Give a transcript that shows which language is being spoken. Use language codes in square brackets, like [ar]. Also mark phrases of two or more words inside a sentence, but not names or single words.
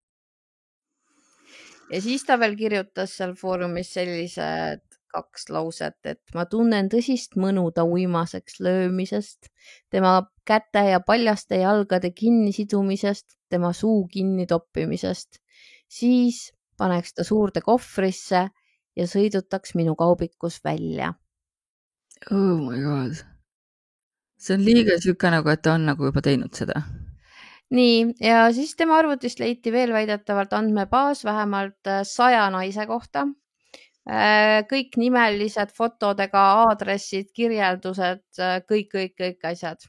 [et] Ja siis ta veel kirjutas seal foorumis sellised 2 lauset, et ma tunnen tõsist mõnu ta uimaseks löömisest, tema käte ja paljaste jalgade kinnisidumisest, tema suu kinni toppimisest. Siis paneks ta suurde kohvrisse ja sõidutaks minu kaubikus välja. [en] Oh my god. [et] See on liiga siuke nagu, et ta on nagu juba teinud seda. Nii, ja siis tema arvutist leiti veel väidetavalt andmebaas vähemalt 100 naise kohta. Kõik nimelised fotodega, aadressid, kirjeldused, kõik asjad.